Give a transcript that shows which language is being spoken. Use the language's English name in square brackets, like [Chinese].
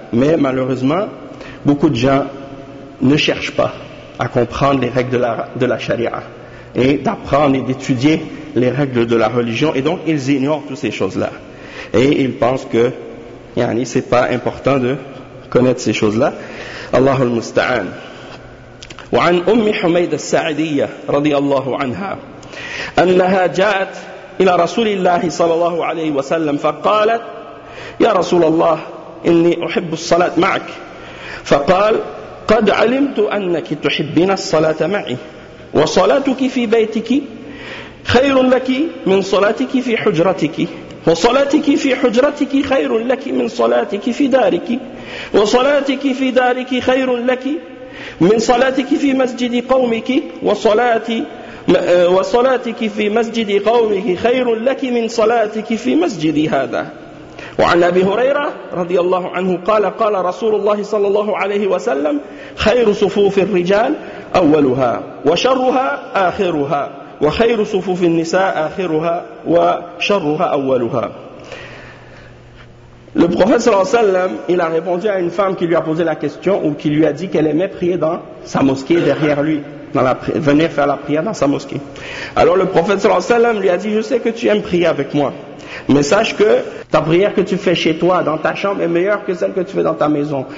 [French] Mais malheureusement, beaucoup de gens ne cherchent pas à comprendre les règles de la charia et d'apprendre et d'étudier les règles de la religion. Et donc, ils ignorent toutes ces choses-là. Et ils pensent que, yani, c'est pas important de connaître ces choses-là. [Arabic] Allahu al-musta'an. Wa an ummi Humayda al-Sa'idiyya, radiyallahu anha, annaha ja'at إلى رسول الله صلى الله عليه وسلم فقالت يا رسول الله إني أحب الصلاة معك. فقال قد علمت أنك تحبين الصلاة معي وصلاتك في بيتك خير لك من صلاتك في حجرتك وصلاتك في حجرتك خير لك من صلاتك في دارك وصلاتك في دارك خير لك من صلاتك في مسجد قومك وصلاتك في مسجد قومك خير لك من صلاتك في مسجدي هذا. وعن أبي هريرة رضي الله عنه قال قال رسول الله صلى الله عليه وسلم خير صفوف الرجال أولها وشرها آخرها وخير صفوف النساء آخرها وشرها أولها. [French] Le prophète [Arabic] sallallahu alayhi wa sallam, [French] il a répondu à une femme qui lui a posé la question ou qui lui a dit qu'elle aimait prier dans sa mosquée derrière lui, venir faire la prière dans sa mosquée. Alors le prophète [Arabic] sallallahu alayhi wa sallam [French] lui a dit, je sais que tu aimes prier avec moi, mais sache que ta prière que tu fais chez toi, dans ta chambre, est meilleure que celle que tu fais dans ta maison.